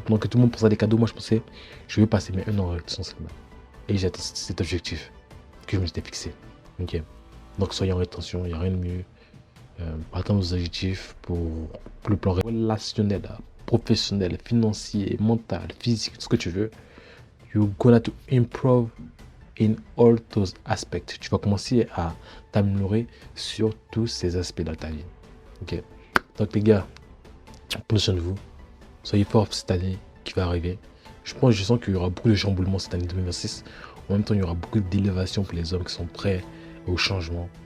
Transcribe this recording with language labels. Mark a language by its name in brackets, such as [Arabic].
[French] Pendant que tout le monde pensait à des cadeaux, moi je pensais je veux passer mes 1 an de rétention séminale. Et j'ai atteint cet objectif que je me suis fixé. Ok. Donc soyez en rétention, il n'y a rien de mieux. Pour atteindre vos objectifs pour le plan relationnel, professionnel, financier, mental, physique, tout ce que tu veux. [English] You're gonna to improve in all those aspects. [French] Tu vas commencer à t'améliorer sur tous ces aspects de ta vie. Ok. Donc les gars, prenez soin de vous. Soyez forts cette année qui va arriver. Je sens qu'il y aura beaucoup de chamboulements cette année 2026. En même temps, il y aura beaucoup d'élévation pour les hommes qui sont prêts au changement.